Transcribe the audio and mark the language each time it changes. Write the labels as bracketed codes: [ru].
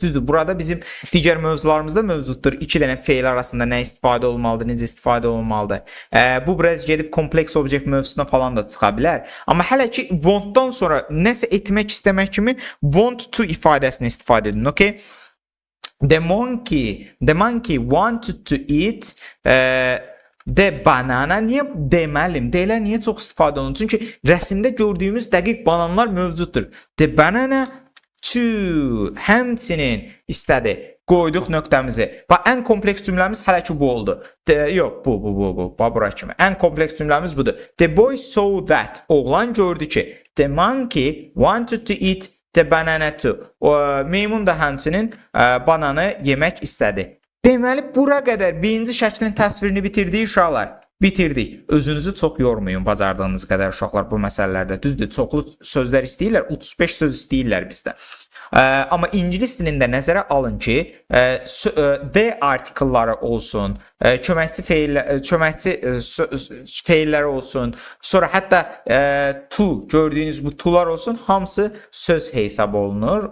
[az] Düzdür, burada bizim digər mövzularımızda mövcuddur. 2 dənə feil arasında nə istifadə olmalıdır, necə istifadə olmalıdır. Bu biraz gedib kompleks objekt mövzusuna falan da çıxa bilər. Amma hələ ki, want-dan sonra nəsə etmək istəmək kimi want to ifadəsini istifadə edin, okey? [en] The monkey wanted to eat the banana. [az] Niyə deməlim? Deyilər niyə çox istifadə olunur? Çünki rəsmdə gördüyümüz dəqiq bananlar mövcuddur. [en] The banana to, [az] həmçinin istədi. Qoyduq nöqtəmizi. Və ən kompleks cümləmiz hələ ki bu oldu. Yox, bu. Bura kimi. Ən kompleks cümləmiz budur. [en] The boy saw that. [az] Oğlan gördü ki. [en] The monkey wanted to eat the banana too. [az] Meymun da həmçinin bananı yemək istədi. Deməli, bura qədər birinci şəklin təsvirini bitirdik uşaqlar. Bitirdik. Özünüzü çox yormayın bacardığınız qədər uşaqlar bu məsələlərdə. Düzdür, çoxlu sözlər istəyirlər, 35 söz istəyirlər bizdə. Amma ingilis dilində nəzərə alın ki, the artikelları olsun, köməkçi feillər olsun, sonra hətta to gördüyünüz bu to'lar olsun, hamısı söz hesab olunur.